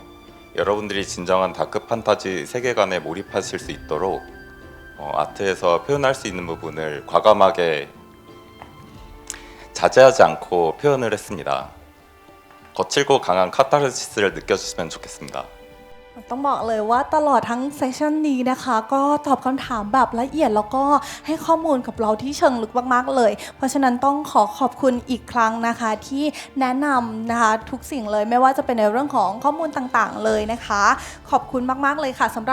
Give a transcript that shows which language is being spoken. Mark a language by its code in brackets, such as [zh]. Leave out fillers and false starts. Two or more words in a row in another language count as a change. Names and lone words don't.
[ko] 여러분들이 진정한 다크 판타지 세계관에 몰입하실 수 있도록 아트에서 표현할 수 있는 부분을 과감하게 자제하지 않고 표현을 했습니다. 거칠고 강한 카타르시스를 느껴주시면 좋겠습니다. [th] ต้องบอกเลยว่าตลอดทั้งเซสชันนี้นะคะก็ตอบคำถามแบบละเอียดแล้วก็ให้ข้อมูลกับเราที่เชิงลึกมากๆเลยเพราะฉะนั้นต้องขอขอบคุณ อีกครั้งนะคะที่แนะนำนะคะทุกสิ่งเลยไม่ว่าจะเป็นในเรื่องของข้อมูลต่างๆเลยนะคะขอบคุณมากๆเลยค่ะสำห